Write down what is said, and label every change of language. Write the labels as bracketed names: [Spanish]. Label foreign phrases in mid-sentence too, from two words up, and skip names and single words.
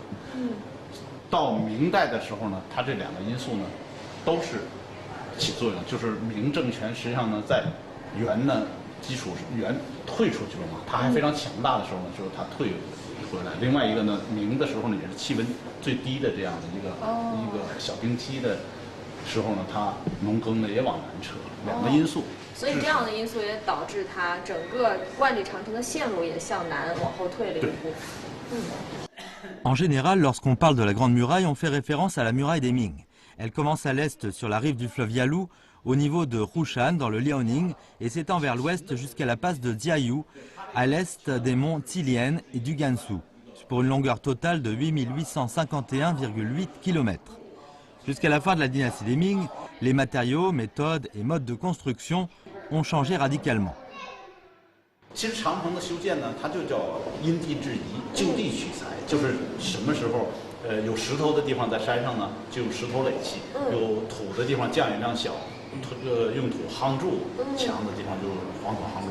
[Chinese] 到明代的时候呢，它这两个因素呢都是起作用，就是明政权实际上呢在元呢基础元退出去了嘛，它还非常强大的时候呢，就是它退回来。另外一个呢，明的时候呢也是气温最低的这样的一个小冰期的时候呢，它农耕呢也往南撤，两个因素。所以这样的因素也导致它整个万里长城的线路也向南往后退了一步。 [French] En général, lorsqu'on parle de la Grande Muraille, on fait référence à la muraille des Ming. Elle commence à l'est sur la rive du fleuve Yalu, au niveau de Rushan dans le Liaoning, et s'étend vers l'ouest jusqu'à la passe de Jiayu, à l'est des monts Tilien et du Gansu, pour une longueur totale de 8851,8 km. Jusqu'à la fin de la dynastie des Ming, les matériaux, méthodes et modes de construction ont changé radicalement. [Chinese] 其实长城的修建呢，它就叫因地制宜，就地取材，就是什么时候有石头的地方在山上呢，就有石头垒砌；有土的地方降雨量小，用土夯筑墙的地方就是黄土夯筑。